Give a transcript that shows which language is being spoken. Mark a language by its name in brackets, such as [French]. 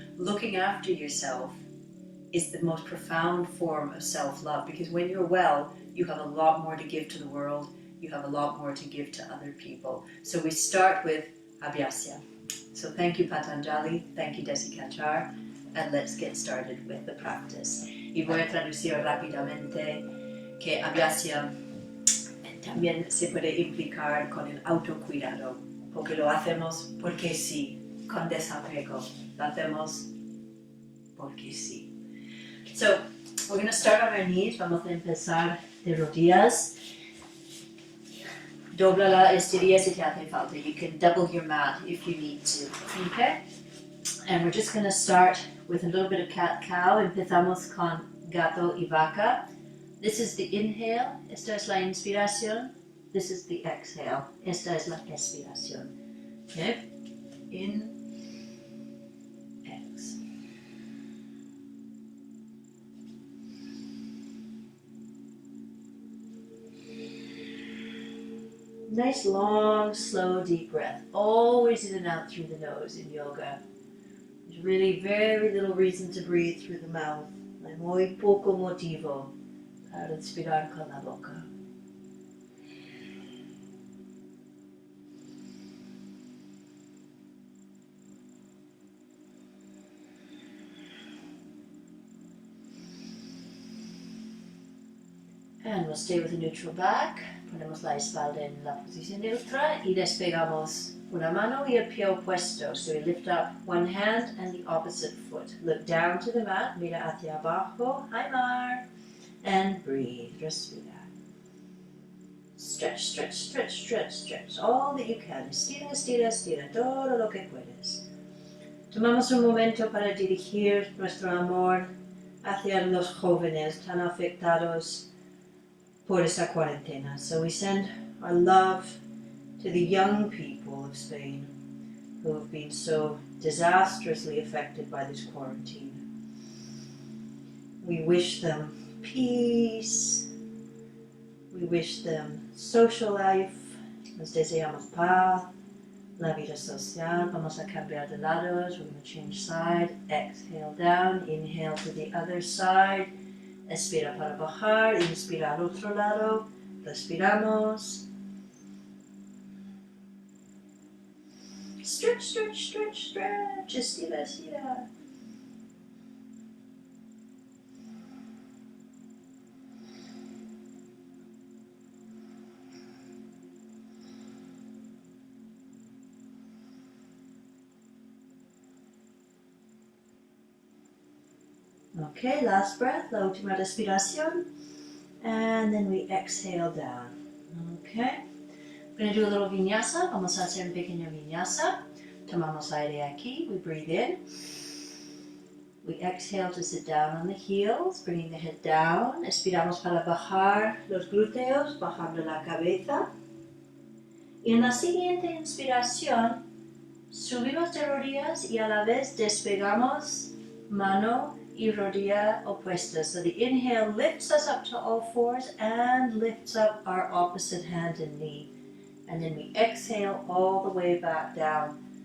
[English] Looking after yourself is the most profound form of self-love, because when you're well, you have a lot more to give to the world, you have a lot more to give to other people. So we start with abhyasya. So thank you Patanjali, thank you Desikachar, and let's get started with the practice. [Spanish] Y voy a traducir rápidamente que abhyasya también se puede implicar con el autocuidado, porque lo hacemos porque sí, con desapego, lo hacemos porque sí. [English] So, we're going to start on our knees. [Spanish] Vamos a empezar de rodillas. Dobla la estilla si te hace falta. [English] You can double your mat if you need to. Okay? And we're just going to start with a little bit of cat-cow. [Spanish] Empezamos con gato y vaca. [English] This is the inhale. [Spanish] Esta es la inspiración. [English] This is the exhale. [Spanish] Esta es la expiración. [English] Okay? In, ex. Nice, long, slow, deep breath. Always in and out through the nose in yoga. There's really very little reason to breathe through the mouth. [Spanish] Hay muy poco motivo para respirar con la boca. [English] And we'll stay with a neutral back. [Spanish] Ponemos la espalda en la posición neutra y despegamos una mano y el pie opuesto. [English] So we lift up one hand and the opposite foot. Look down to the mat, [Spanish] mira hacia abajo, [English] hi Mar, and breathe, [Spanish] respira. [English] Stretch, stretch, stretch, stretch, stretch, all that you can. [Spanish] Estira, estira, estira, todo lo que puedes. Tomamos un momento para dirigir nuestro amor hacia los jóvenes tan afectados por esta cuarentena. [English] So we send our love to the young people of Spain who have been so disastrously affected by this quarantine. We wish them peace. We wish them social life. [Spanish] Les deseamos paz, la vida social. Vamos a cambiar de lados. [English] We're going to change side. Exhale down. Inhale to the other side. [Spanish] Expira para bajar, inspira al otro lado, respiramos. [English] Stretch, stretch, stretch, stretch, [Spanish] estira, estira. [English] Okay, last breath, [Spanish] la última respiración, [English] and then we exhale down. Okay, we're going to do a little vinyasa. [Spanish] Vamos a hacer un pequeño vinyasa. Tomamos aire aquí, [English] we breathe in. We exhale to sit down on the heels, bringing the head down. [Spanish] Expiramos para bajar los glúteos, bajando la cabeza. Y en la siguiente inspiración, subimos de rodillas y a la vez despegamos mano y rodilla opuesta. [English] So the inhale lifts us up to all fours and lifts up our opposite hand and knee. And then we exhale all the way back down